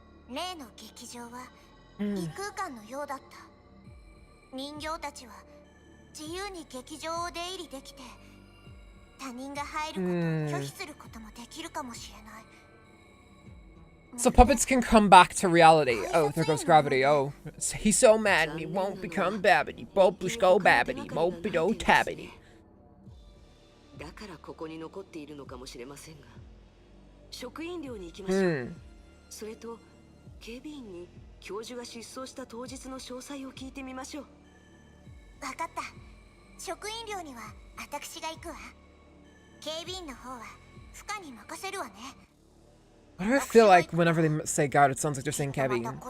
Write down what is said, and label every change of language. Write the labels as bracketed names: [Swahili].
[Japanese] 例の劇場は異空間のようだった。人形たちは自由に劇場を出入りできて、他人が入ることを拒否することもできるかもしれない。 [English] So puppets can come back to reality. Oh, there goes gravity. Oh, he's so mad and he won't become babbity. Bopish go babbity. Mopido tabbity. [Japanese] だからここに残っているのかもしれませんが、職員寮に行きましょう。それと警備員に教授が失踪した当日の詳細を聞いてみましょう。わかった。職員寮には私が行くわ。警備員の方は負荷に任せるわね。 [English] Why do I feel like whenever they say God, it sounds like they're saying Kevin?